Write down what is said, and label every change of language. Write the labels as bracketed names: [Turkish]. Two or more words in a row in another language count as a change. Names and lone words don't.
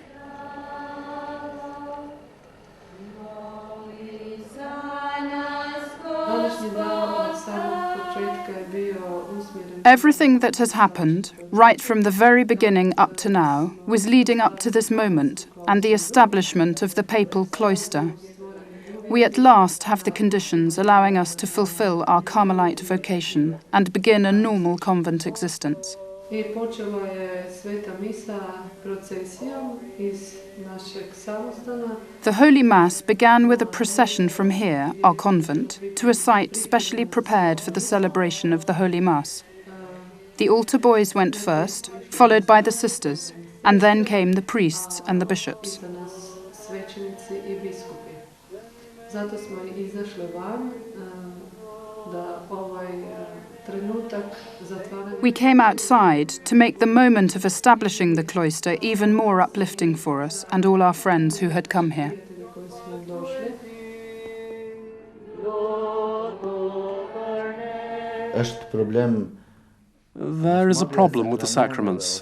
[English] Everything that has happened, right from the very beginning up to now, was leading up to this moment and the establishment of the papal cloister. We at last have the conditions allowing us to fulfill our Carmelite vocation and begin a normal convent existence. [Croatian] I počela je sveta misa procesijom iz našeg samostana. [English] The Holy Mass began with a procession from here, our convent, to a site specially prepared for the celebration of the Holy Mass. The altar boys went first, followed by the sisters, and then came the priests and the bishops. [Croatian] Svećenici I biskupi. Zato smo izašli van da ovaj trenutak zatvaranja. [English] We came outside to make the moment of establishing the cloister even more uplifting for us and all our friends who had come here. There is a problem with the sacraments.